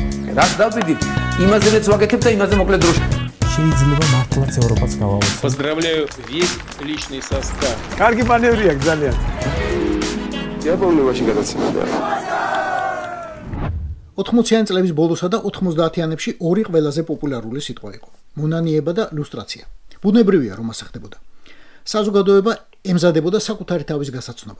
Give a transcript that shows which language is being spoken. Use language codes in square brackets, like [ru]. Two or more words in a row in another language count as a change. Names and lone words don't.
[ka] რაც დავდივით, იმაზეც ვაკეთებ და იმაზე მოკლედ დროში. შეიძლება მართლაც ევროპაც გავავოცოთ. [ru] Поздравляю весь личный состав. [ka] კარგი მანევრია ძალიან. დიაპოლობაში გადაცემდა. 80-იან წლების ბოლოსა და 90-იანებში ორი ყველაზე პოპულარული სიტყვა იყო: მონანიება და ლუსტრაცია. ბუნებრივია, რომ ასე ხდებოდა. საზოგადოება ემზადებოდა საკუთარი თავის გასაცნობად.